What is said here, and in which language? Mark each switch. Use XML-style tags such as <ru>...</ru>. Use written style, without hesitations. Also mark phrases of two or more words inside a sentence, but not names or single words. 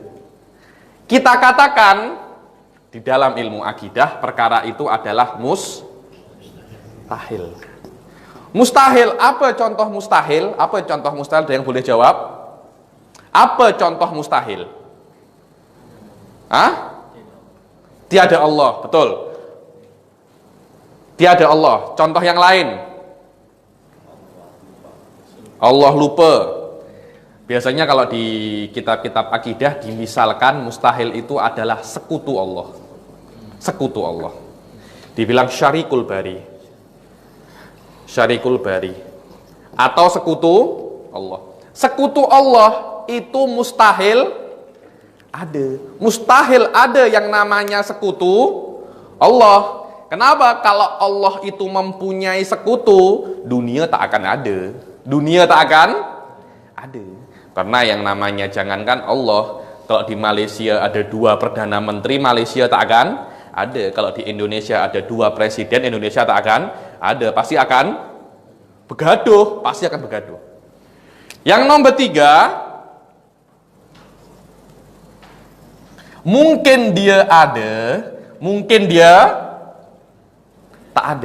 <ms>Kita katakan di dalam ilmu akidah perkara itu adalah mustahil. Mustahil, apa contoh mustahil? Apa contoh mustahil? Ada yang boleh jawab? Apa contoh mustahil? Tiada Allah, betul. Tiada Allah. Contoh yang lain? Allah lupa. Biasanya kalau di kitab-kitab akidah dimisalkan mustahil itu adalah sekutu Allah. Sekutu Allah. Dibilang</ms> <ar>شريك الباري. شريك الباري.</ar> <ms>Atau sekutu Allah. Sekutu Allah itu mustahil ada. Mustahil ada yang namanya sekutu Allah. Kenapa? Kalau Allah itu mempunyai sekutu, dunia tak akan ada. Dunia tak akan ada. Karena yang namanya jangankan Allah, Kalau di Malaysia ada 2 perdana menteri, Malaysia tak akan ada. Kalau di Indonesia ada 2 presiden, Indonesia tak akan ada. Pasti akan begaduh, pasti akan begaduh. Yang nomor 3, mungkin dia ada, mungkin dia tak ada.</ms>